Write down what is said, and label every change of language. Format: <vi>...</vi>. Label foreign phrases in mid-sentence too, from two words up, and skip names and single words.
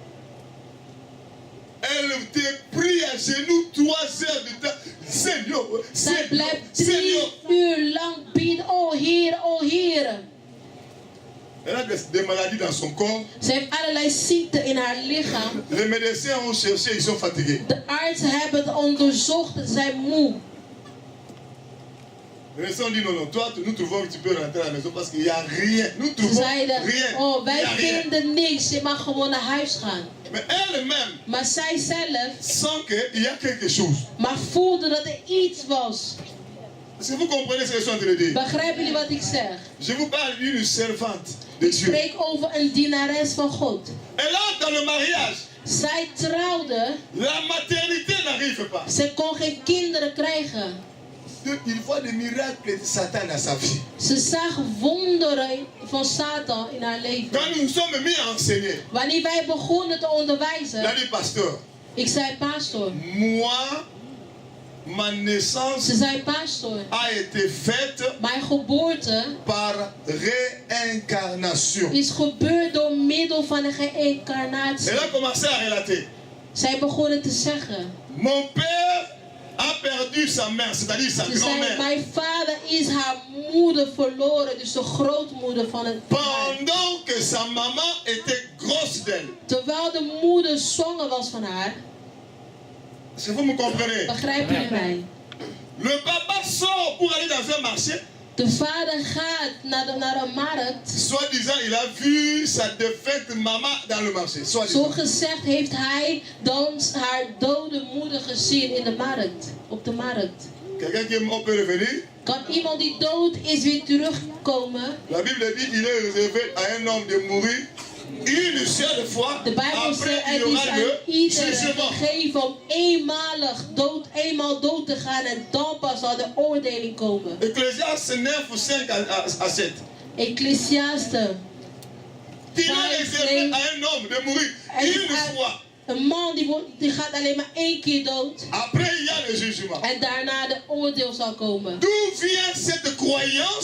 <fr>Elle te prie à genoux 3 heures de temps. Seigneur,</fr> <nl>Zij</nl> <fr>Seigneur,</fr> <nl>blijft 3</nl> <fr>Seigneur.</fr> <nl>uur lang bidden. O Heer, o Heer.</nl> <fr>Elle a des maladies dans son corps.</fr> <nl>Ze heeft allerlei ziekten in haar lichaam.</nl> <fr>Les médecins ont cherché, ils sont fatigués.</fr> <nl>De artsen hebben het onderzocht en zijn moe.</nl> <fr>Les médecins ont dit non, non, toi, nous trouvons que tu peux rentrer à la maison parce qu'il n'y a rien. Nous</fr> <nl>Ze</nl> <fr>trouvons</fr> <nl>zeiden,</nl> <fr>rien.</fr> <nl>oh</nl> <fr>Il y</fr> <nl>wij</nl> <fr>a rien.</fr> <nl>vinden niks, je mag gewoon naar huis gaan.</nl> <fr>Mais elle-même</fr> <nl>Maar zij zelf,</nl> <fr>sent qu'il y a quelque chose.</fr> <nl>maar voelde dat er iets was.</nl> <fr>Est-ce que vous comprenez ce que je suis en train de dire?</fr> <nl>Begrijpen jullie wat ik zeg?</nl> <fr>Je vous parle d'une servante de</fr> <nl>Ik</nl> <fr>Dieu.</fr> <nl>spreek over een dienares van God.</nl> <fr>Et là, dans le mariage,</fr> <nl>Zij trouwde,</nl> <fr>la maternité n'arrive pas.</fr> <nl>ze kon geen kinderen krijgen.</nl> <fr>Il voit des miracles de Satan à sa vie.</fr> <nl>Ze zag wonderen van Satan in haar leven.</nl> <fr>Quand nous nous sommes mis à enseigner,</fr> <nl>Wanneer wij begonnen te</nl> <fr>il a</fr> <nl>onderwijzen,</nl> <fr>dit, pasteur,</fr> <nl>ik zei pastor.</nl> <fr>moi, ma naissance</fr> <nl>Ze zei pastor,</nl> <fr>a été faite</fr> <nl>mijn geboorte</nl> <fr>par réincarnation.</fr> <nl>is gebeurd door middel van een</nl> <fr>Elle</fr> <nl>geïncarnatie.</nl> <fr>a commencé à relater.</fr> <nl>Zij begonnen te zeggen.</nl> <fr>Mon père a perdu sa mère, c'est-à-dire sa</fr> <nl>Ze zei,</nl> <fr>grand-mère,</fr> <nl>mijn vader is haar moeder verloren, dus de grootmoeder van het paar.</nl> <fr>pendant que sa maman était grosse d'elle.</fr> <nl>Terwijl de moeder zwanger was van haar.</nl> <fr>Est-ce que vous me comprenez?</fr> <nl>Begrijpen jullie mij?</nl> <fr>Le papa sort pour aller dans un marché.</fr> <nl>De vader gaat naar een markt.</nl> <fr>Soi-disant, il a vu sa défunte maman dans le marché.</fr> <nl>Zo</nl> <fr>Soi-disant.</fr> <nl>gezegd heeft hij dan haar dode moeder gezien in de markt. Op de markt.</nl> <fr>Quelqu'un qui est mort peut revenir.</fr> <nl>Kan iemand die dood is weer terugkomen?</nl> <fr>La Bible dit qu'il est réservé à un homme de mourir une seule fois.</fr> <nl>De Bijbel</nl> <fr>Après,</fr> <nl>zegt</nl> <fr>il y</fr> <nl>het is</nl> <fr>aura</fr> <nl>aan</nl> <fr>le</fr> <nl>iedereen</nl> <fr>jugement.</fr> <nl>gegeven om eenmaal dood te gaan en dan pas zal de oordeling komen.</nl> <fr>Ecclésiaste 9, 5 à 7.</fr> <nl>Ecclesiaste.</nl> <fr>Il est réservé à un homme de mourir une fois.</fr> <nl>Een man die gaat alleen maar 1 keer dood.</nl> <fr>Après, il y a le jugement.</fr> <nl>En daarna de oordeel zal komen.</nl> <fr>D'où vient cette croyance</fr>